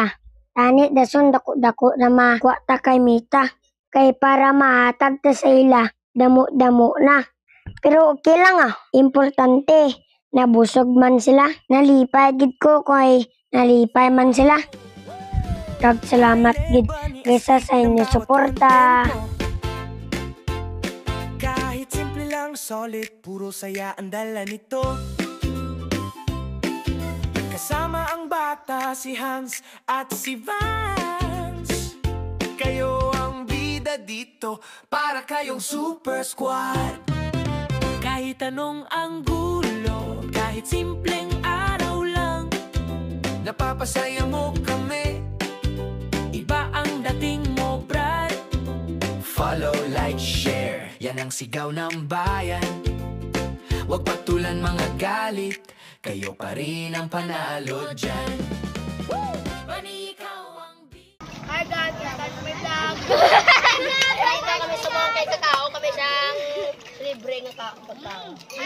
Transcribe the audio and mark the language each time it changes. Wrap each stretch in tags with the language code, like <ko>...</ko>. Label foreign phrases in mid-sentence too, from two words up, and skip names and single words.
<hil>Tani dason dako-dako na makuha ta kay Mita. Kay para mahatag ta sa ila, damo-damo na. Pero okay lang importante. Nabusog man sila. Nalipay gid ko kay nalipay man sila. Kag salamat gid kaysa sa inyo suporta.</hil> <tl>Kahit simple lang, solid, puro saya ang dala nito. Kasama ang bata, si Hans at si Vance. Kayo ang bida dito, para kayong super squad. Kahit anong anggulo, kahit simpleng araw lang, napapasaya mo kami. Iba ang dating mo, brad.</tl> <en>Follow, like, share,</en> <tl>yan ang sigaw ng bayan. Huwag patulan mga galit, kayo pa rin ang panalo dyan.</tl> <hil>Bani ikaw ang</hil> <en>Hi guys,</en> <hil>kami vlog. Kahit kami sa mga kay kakao, kami siyang libre nga kakao.</hil>